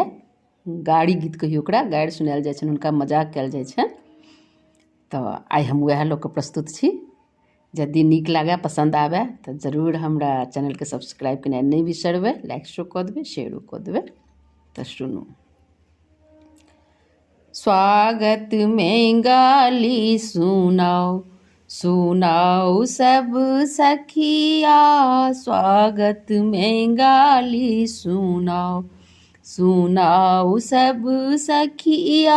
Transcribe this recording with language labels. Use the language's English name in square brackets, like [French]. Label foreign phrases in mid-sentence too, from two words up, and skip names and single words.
[Maithili] गाड़ी गीत कहियो ओकरा, गारि सुनायल जाइ छनि, हुनका मजाक कयल जाइ छनि। तऽ आइ हम वएह लऽ कऽ प्रस्तुत छी। यदि नीक लागै, पसन्द आबै तऽ जरूर हमरा चैनलके सब्सक्राइब केनाइ नहि बिसरबै, लाइक कऽ देबै, शेयरो कऽ देबै। तऽ सुनू। स्वागत में गाली सुनाओ, सुनाओ सब सखिया। स्वागत में गाली सुनाओ, सुनाओ सब सखिया।